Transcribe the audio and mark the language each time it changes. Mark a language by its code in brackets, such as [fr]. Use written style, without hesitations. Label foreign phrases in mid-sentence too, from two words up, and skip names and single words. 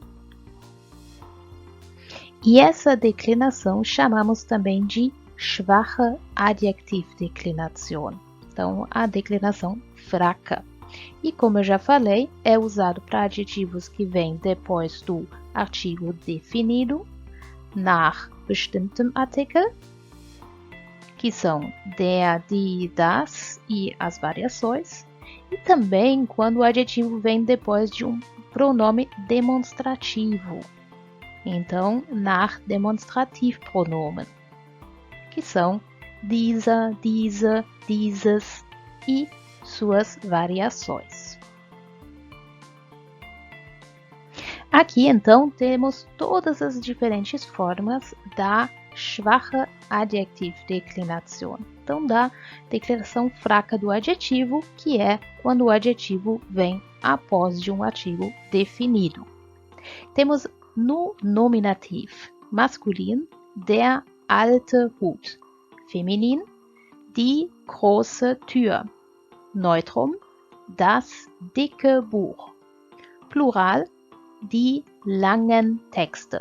[pt] E essa declinação chamamos também de [de] schwache Adjektivdeklination. [pt] Então, a declinação fraca. E como eu já falei, é usado para adjetivos que vêm depois do artigo definido, [de] nach bestimmtem Artikel, [pt] que são [de] der, die, das [pt] e as variações, e também quando o adjetivo vem depois de um pronome demonstrativo. Então, [de] nach Demonstrativpronomen, [pt] que são [de] dieser, diese, dieses [pt] e suas variações. Aqui, então, temos todas as diferentes formas da [de] schwache Adjektivdeklination. [pt] Então, da declinação fraca do adjetivo, que é quando o adjetivo vem após de um artigo definido. Temos no [de] nominativ masculin der alte Hut, feminin die große Tür, neutrum das dicke Buch, plural die langen Texte.